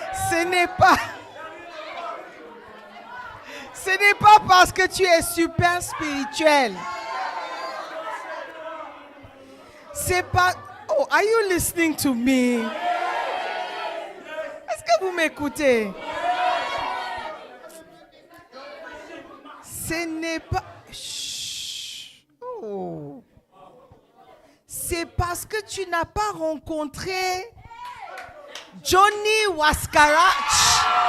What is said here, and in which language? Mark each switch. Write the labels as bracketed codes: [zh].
[fr] Ce n'est pas parce que tu es super spirituel. C'est pas. [en] Oh, are you listening to me? [fr] Est-ce que vous m'écoutez? Ce n'est pas. Chut. Oh. C'est parce que tu n'as pas rencontré Johnny Waskarach.